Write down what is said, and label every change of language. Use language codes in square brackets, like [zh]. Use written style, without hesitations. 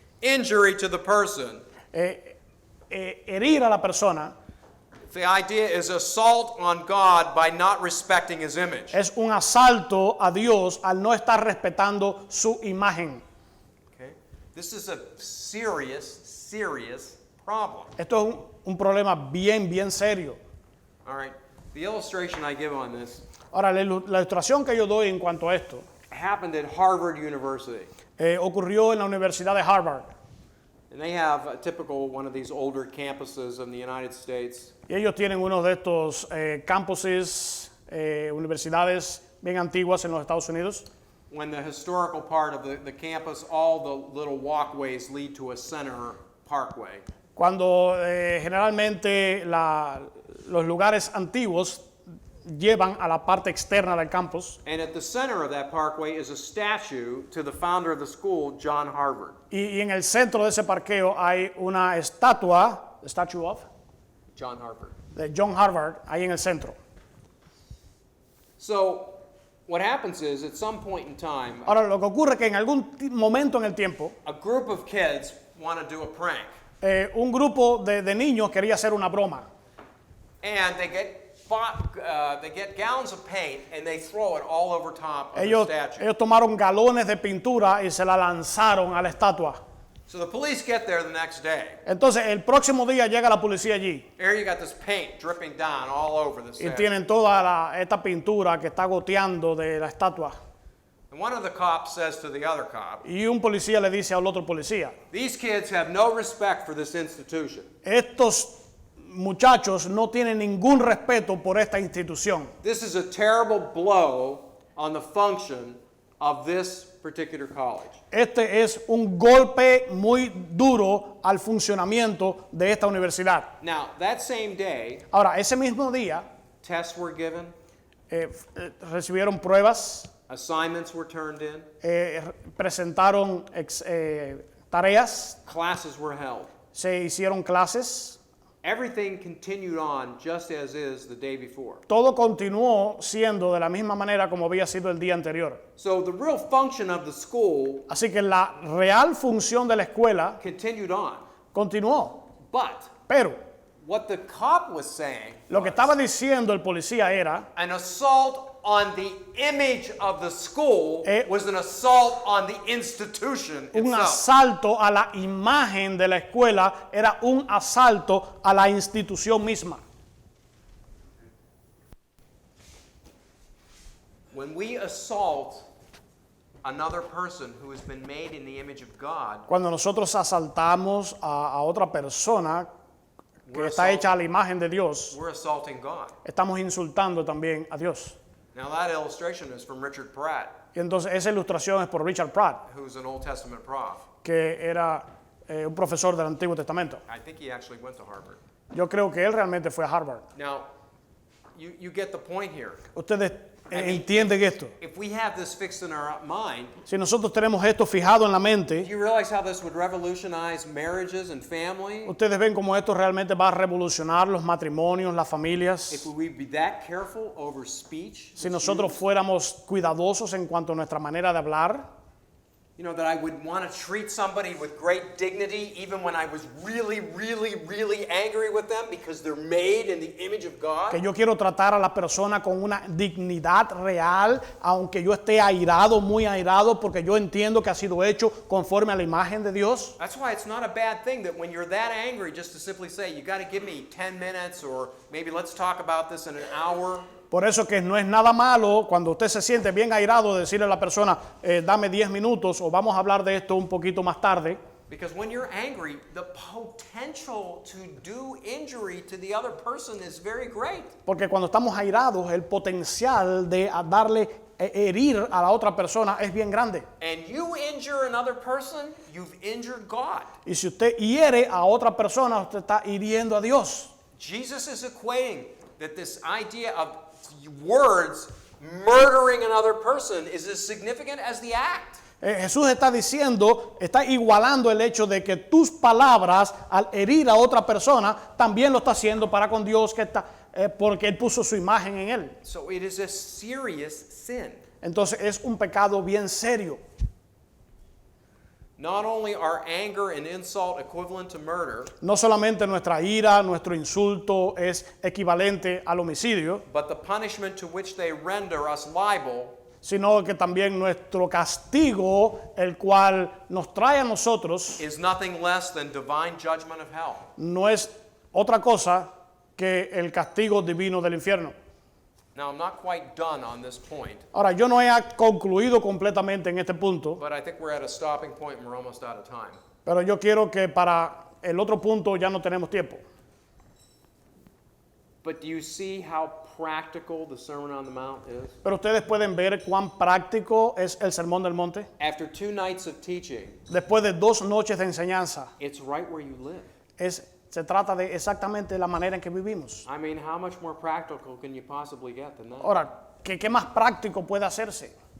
[en] Injury to the person. [es] Herir a la persona [en] The idea is assault on God by not respecting his image. [es] es un asalto a Dios al no estar respetando su imagen. [en] Okay? This is a serious problem. [es] Esto es un problema bien serio. [en] All right. The illustration I give on this [es] Ahora, la ilustración que yo doy en cuanto a esto [en] happened at Harvard University. [es] ocurrió en la Universidad de Harvard. [en] And they have a typical one of these older campuses in the United States. [es] Y ellos tienen uno de estos campuses, universidades bien antiguas en los Estados Unidos. [en] When the historical part of the campus, all the little walkways lead to a center parkway. [es] Cuando generalmente los lugares antiguos llevan a la parte externa del campus. [en] And at the center of that parkway is a statue to the founder of the school, John Harvard. [es] Y en el centro de ese parqueo hay una estatua, [en] statue of, John Harvard. [es] de John Harvard, ahí en el centro. [en] So what happens is at some point in time, [es] Ahora, lo que ocurre es que en algún momento en el tiempo, [en] a group of kids want to do a prank. [es] un grupo de niños quería hacer una broma. [en] And they get gallons of paint and they throw it all over top of [es] Ellos [en] the statue. [es] tomaron galones de pintura y se la lanzaron a la estatua. [en] So the police get there the next day. [es] Entonces, el próximo día llega la policía allí [en] Here you got this paint dripping down all over the [es] y [en] statue. [es] tienen toda esta pintura que está goteando de la estatua. [en] And one of the cops says to the other cop, [es] Y un policía le dice al otro policía, [en] these kids have no respect for this institution. [es] estos muchachos no tienen ningún respeto por esta institución. [en] This is a terrible blow on the function of this particular college. [es] Este es un golpe muy duro al funcionamiento de esta universidad. [en] Now, that same day, [es] Ahora, ese mismo día [en] tests were given, [es] recibieron pruebas, [en] assignments were turned in, [es] presentaron tareas, [en] classes were held. [es] se hicieron clases. [en] Everything continued on just as is the day before. [es] Todo continuó siendo de la misma manera como había sido el día anterior. [en] So the real function of the school [es] Así que la real función de la escuela [en] continued on. [es] continuó. [en] But [es] Pero [en] What the cop was saying, [es] Lo que estaba diciendo el policía era, [en] an assault on the image of the school [es] Eh, [en] was an assault on the institution [es] un [en] itself. [es] asalto a la imagen de la escuela, era un asalto a la institución misma. [en] When we assault another person who has been made in the image of God, [es] Cuando nosotros asaltamos a otra persona que [en] We're [es] está [en] assault- [es] hecha a la imagen de Dios, [en] we're assaulting God. [es] estamos insultando también a Dios. [en] Now that illustration is from Richard Pratt, [es] Y entonces esa ilustración es por Richard Pratt, [en] who's an Old Testament prof. [es] que era un profesor del Antiguo Testamento. [en] I think he actually went to Harvard. [es] Yo creo que él realmente fue a Harvard. [en] Now, you get the point here. [es] Ustedes entienden esto. [en] If we have this fixed in our mind, [es] Si nosotros tenemos esto fijado en la [en] do [es] mente, [en] you realize how this would revolutionize marriages and family? [es] ustedes ven cómo esto realmente va a revolucionar los matrimonios, las [en] If [es] familias. [en] we'd be that careful over speech, [es] Si nosotros fuéramos cuidadosos en cuanto a nuestra manera de hablar, [en] you know, that I would want to treat somebody with great dignity even when I was really, really, really angry with them because they're made in the image of God. [es] que yo quiero tratar a la persona con una dignidad real, aunque yo esté airado, muy airado, porque yo entiendo que ha sido hecho conforme a la imagen de Dios. [en] That's why it's not a bad thing that when you're that angry, just to simply say, you got to give me 10 minutes or maybe let's talk about this in an hour. [es] Por eso que no es nada malo cuando usted se siente bien airado decirle a la persona, dame 10 minutos o vamos a hablar de esto un poquito más tarde. [en] Because when you're angry, the potential to do injury to the other person is very great. [es] Porque cuando estamos airados, el potencial de herir a la otra persona es bien grande. [en] And you injure another person, you've injured God. [es] Y si usted hiere a otra persona, usted está hiriendo a Dios. [en] Jesus is equating that this idea of words murdering another person is as significant as the act. [es] Jesús está diciendo, está igualando el hecho de que tus palabras al herir a otra persona también lo está haciendo para con Dios, que está, porque Él puso su imagen en él. [en] So it is a serious sin. [es] Entonces es un pecado bien serio. [en] Not only are anger and insult equivalent to murder, [es] No solamente nuestra ira, nuestro insulto es equivalente al homicidio, [en] but the punishment to which they render us liable [es] sino que también nuestro castigo, el cual nos trae a nosotros, [en] is nothing less than divine judgment of hell. [es] no es otra cosa que el castigo divino del infierno. [en] Now, I'm not quite done on this point, [es] Ahora, yo no he concluido completamente en este punto, [en] but I think we're at a stopping point and we're almost out of time. [es] pero yo quiero que para el otro punto ya no tenemos tiempo. [en] But do you see how practical the Sermon on the Mount is? [es] Pero ustedes pueden ver cuán práctico es el Sermón del Monte. [en] After 2 nights of teaching, [es] Después de 2 noches de enseñanza, [en] it's right where you live. [es] se trata de exactamente la manera en que vivimos. [en] I mean, how much more practical can you possibly get than that? [es] Ahora, ¿qué más práctico puede hacerse?